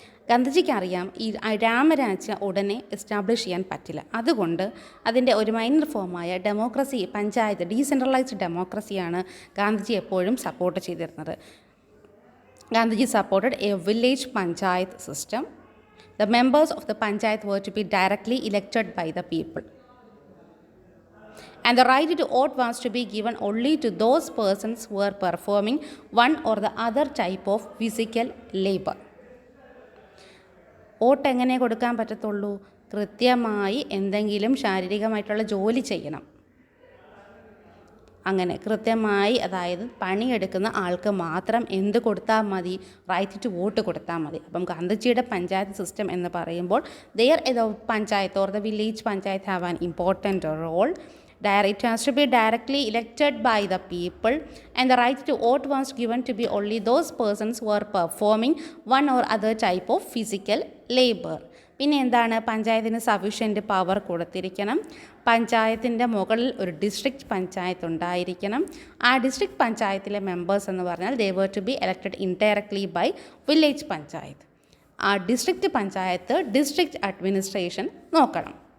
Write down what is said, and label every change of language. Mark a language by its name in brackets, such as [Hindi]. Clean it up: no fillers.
[Malayalam] ഗാന്ധിജിക്ക് അറിയാം ഈ രാമരാജ്യ ഉടനെ എസ്റ്റാബ്ലിഷ് ചെയ്യാൻ പറ്റില്ല. അതുകൊണ്ട് അതിൻ്റെ ഒരു minor ഫോമായ democracy, panchayat, decentralised ഡെമോക്രസിയാണ് Gandhiji എപ്പോഴും സപ്പോർട്ട് ചെയ്തിരുന്നത്. [English] Gandhiji supported a village panchayat system. The members of the panchayat were to be directly elected by the people. And the right to vote was to be given only to those persons who were performing one or the other type of physical labor. [Malayalam] Vote എങ്ങനെ കൊടുക്കാൻ പറ്റത്തുള്ളൂ? കൃത്യമായി എന്തെങ്കിലും ശാരീരികമായിട്ടുള്ള ജോലി ചെയ്യണം. അങ്ങനെ കൃത്യമായി, അതായത് പണിയെടുക്കുന്ന ആൾക്ക് മാത്രം എന്ത് കൊടുത്താൽ മതി? റൈറ്റ് ടു വോട്ട് കൊടുത്താൽ മതി. അപ്പം ഗാന്ധിജിയുടെ പഞ്ചായത്ത് സിസ്റ്റം എന്ന് പറയുമ്പോൾ [English] Panchayat or the village panchayat have an important role. It has to be directly elected by the people, and the right to vote was given to be only those persons who are performing one or other type of physical labor. [Malayalam] പിന്നെ എന്താണ്? പഞ്ചായത്തിന് sufficient power കൊടുത്തിരിക്കണം. പഞ്ചായത്തിൻ്റെ മുകളിൽ ഒരു district panchayat ഉണ്ടായിരിക്കണം. ആ district പഞ്ചായത്തിലെ members എന്ന് പറഞ്ഞാൽ [English] they were to be elected indirectly by [Malayalam] village panchayat. ആ ഡിസ്ട്രിക്റ്റ് പഞ്ചായത്ത് ഡിസ്ട്രിക്റ്റ് അഡ്മിനിസ്ട്രേഷൻ നോക്കണം.